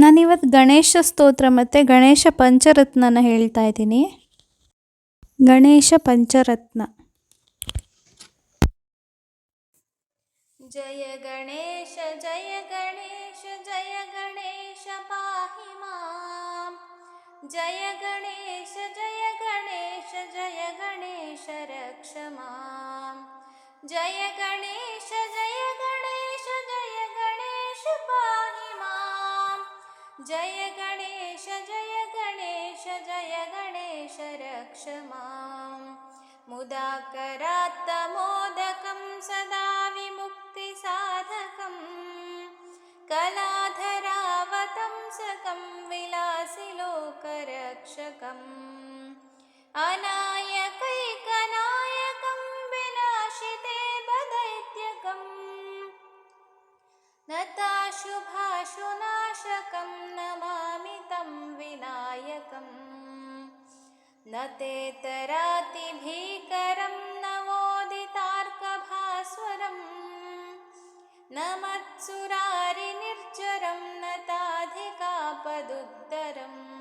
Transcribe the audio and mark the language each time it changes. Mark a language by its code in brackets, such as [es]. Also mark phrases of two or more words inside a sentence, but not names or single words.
[kn] ಇವತ್ತು ಗಣೇಶ ಸ್ತೋತ್ರ ಮತ್ತು ಗಣೇಶ ಪಂಚರತ್ನನ ಹೇಳ್ತಾ ಇದ್ದೀನಿ. ಗಣೇಶ ಪಂಚರತ್ನ. [sa] ಜಯ ಗಣೇಶ ಜಯ ಗಣೇಶ ಜಯ ಗಣೇಶ ಪಾಹಿ ಮಾಂ. ಜಯ ಗಣೇಶ ಜಯ ಗಣೇಶ ಜಯ ಗಣೇಶ ರಕ್ಷ ಮಾಂ. ಜಯ ಗಣೇಶ ಜಯ ಗಣೇಶ ಜಯ ಗಣೇಶ ಪಾಹಿ ಮಾಂ. ಜಯ ಗಣೇಶ ಜಯ ಗಣೇಶ ಜಯ ಗಣೇಶ ರಕ್ಷ ಮಾಂ. ಮುದಾಕರಾತ್ತಮೋದಕಂ ಸದಾ ವಿಮುಕ್ತಿಸಾಧಕಂ ಕಲಾಧರಾವತಂಸಕಂ ವಿಲಾಸಿಲೋಕರಕ್ಷಕಂ ಅನಾಯಕೈಕನಾಯಕಂ ವಿನಾಶಿತೆ ಬದೈತ್ಯಕಂ ನತಾಶುಭಾಶುನಾಶಕಂ ನಮಾಮಿ तं ವಿನಾಯಕಂ. न तेतरातिभीकरं नवोदितार्कभास्वरं न मत्सुरारिनिर्जरं नताधिकापदुत्तरं.